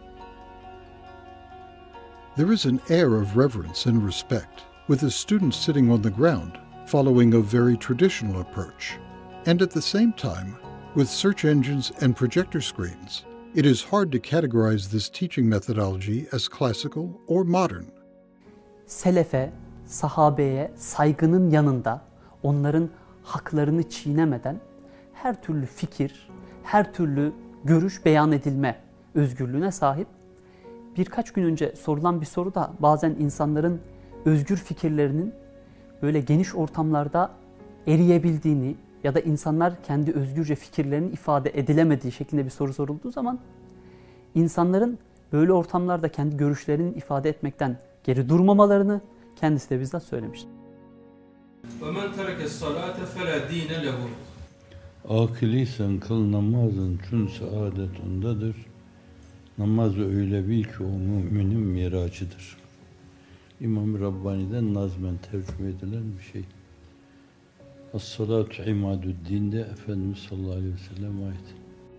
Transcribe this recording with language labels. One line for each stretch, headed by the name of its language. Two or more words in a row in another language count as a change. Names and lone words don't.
English: There is an air of reverence and respect, with the students sitting on the ground, following a very traditional approach, and at the same time, With search engines and projector screens, it is hard to categorize this teaching methodology as classical or modern.
Turkish: Selefe, sahabeye saygının yanında onların haklarını çiğnemeden her türlü fikir, her türlü görüş beyan edilme özgürlüğüne sahip. Birkaç gün önce sorulan bir soru da bazen insanların özgür fikirlerinin böyle geniş ortamlarda eriyebildiğini ya da insanlar kendi özgürce fikirlerini ifade edilemediği şeklinde bir soru sorulduğu zaman insanların böyle ortamlarda kendi görüşlerini ifade etmekten geri durmamalarını kendisi de bizzat söylemiştir.
Arabic: وَمَنْ تَرَكَ الصَّلَاةَ فَلَا دِينَ لَهُ.
Turkish: Akılıysan kıl namazın tüm saadet ondadır. Namaz öyle bil ki o müminin miracıdır. İmam-ı Rabbani'den nazmen tercüme edilen bir şey.
Arabic: الصلاة عماد الدين
Turkish: Efendimiz sallallahu aleyhi ve sellem ait.